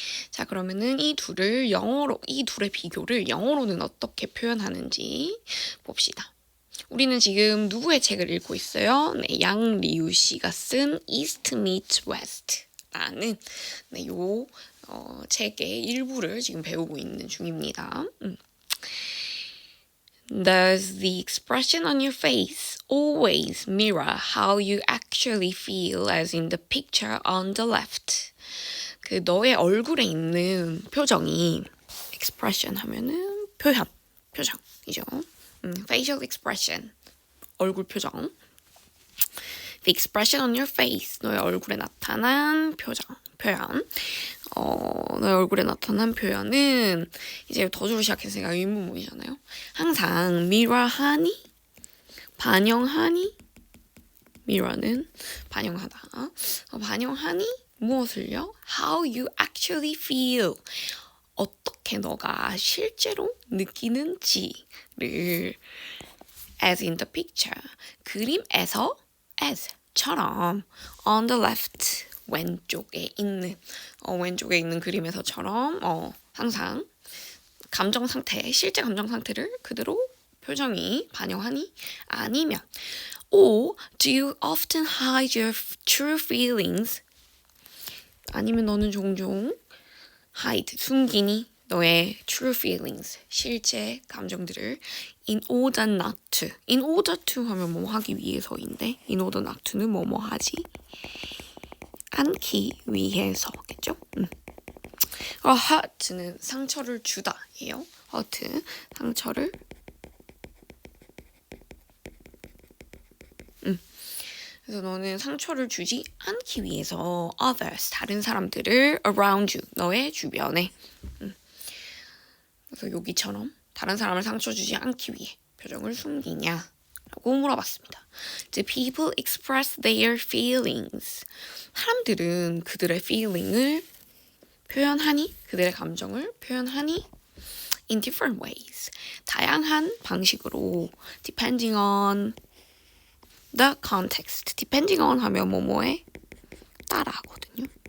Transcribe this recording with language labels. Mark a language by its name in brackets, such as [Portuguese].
[Korean] 자, 그러면은 이 둘의 비교를 영어로는 어떻게 표현하는지 봅시다. 우리는 지금 누구의 책을 읽고 있어요? 네, 양리우 씨가 쓴 East meets West라는 요 책의 일부를 지금 배우고 있는 중입니다. [English] Does the expression on your face always mirror how you actually feel as in the picture on the left? [Korean] 그 너의 얼굴에 있는 표정이 expression 하면은 표정이죠. [English] facial expression, [Korean] 얼굴 표정. [English] The expression on your face, [Korean] 너의 얼굴에 나타난 표현. 너의 얼굴에 나타난 표현은 이제 더주로 시작했으니까 의문문이잖아요. 항상 mirror하니? 반영하니? mirror는 반영하다. 반영하니? 무엇을요? [English] How you actually feel. [Korean] 어떻게 너가 실제로 느끼는지를 [English] as in the picture. [Korean] 그림에서 [English] as처럼 on the left. [Korean] 왼쪽에 있는 그림에서처럼 항상 실제 감정 상태를 그대로 표정이 반영하니? 아니면 [English] or do you often hide your true feelings? [Korean] 아니면 너는 종종 숨기니? 너의 [English] true feelings, [Korean] 실제 감정들을 [English] in order not to. in order to [Korean] 하면 뭐 하기 위해서인데 [English] in order not to [Korean] 는 뭐 하지? 않기 위해서겠죠? hurt는 상처를 주다예요. hurt, 상처를. 그래서 너는 상처를 주지 않기 위해서 others, 다른 사람들을 [English] around you, [Korean] 너의 주변에. 그래서 여기처럼 다른 사람을 상처 주지 않기 위해 표정을 숨기냐? 라고 물어봤습니다. [English] Do people express their feelings? [Korean] 사람들은 그들의 feeling을 표현하니? 그들의 감정을 표현하니? [English] In different ways. [Korean] 다양한 방식으로 [English] depending on the context. [Korean] depending on 하면 뭐뭐에 따라 하거든요.